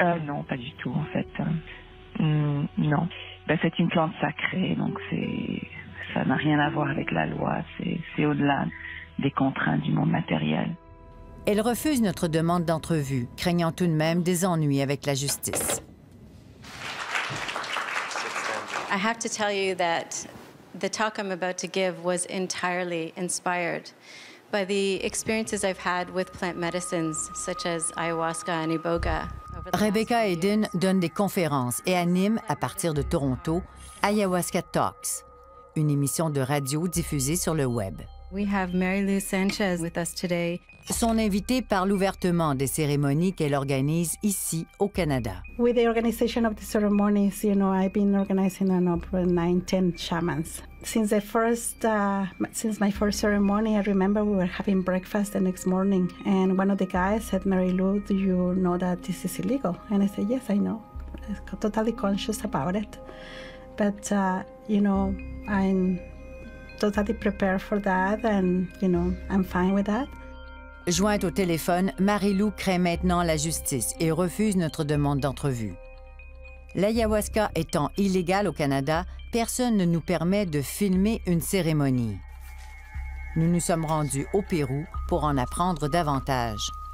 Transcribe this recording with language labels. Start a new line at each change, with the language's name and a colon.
French: Non, pas du tout, en fait. Non. Ben, c'est une plante sacrée, donc ça n'a rien à voir avec la loi. C'est au-delà des contraintes du monde matériel. Elle refuse notre demande d'entrevue, craignant tout de même des ennuis avec la justice.
English: I have to tell you that the talk I'm about to give was entirely inspired by the experiences I've had with plant medicines such as ayahuasca and iboga.
French: Rebecca Hayden donne des conférences et anime, à partir de Toronto, Ayahuasca Talks, une émission de radio diffusée sur le web.
English: We have Mary Lou Sanchez with us today.
French: Son invité parle ouvertement des cérémonies qu'elle organise ici au Canada.
English: With the organization of the ceremonies, you know, I've been organizing over 9-10 shamans. Since my first ceremony, I remember we were having breakfast the next morning, and one of the guys said, "Mary Lou, do you know that this is illegal?" And I said, "Yes, I know. I'm totally conscious about it, but you know, I'm totally prepared for that, and you know, I'm fine with that."
French: Jointe au téléphone, Marie-Lou craint maintenant la justice et refuse notre demande d'entrevue. L'ayahuasca étant illégale au Canada, personne ne nous permet de filmer une cérémonie. Nous nous sommes rendus au Pérou pour en apprendre davantage.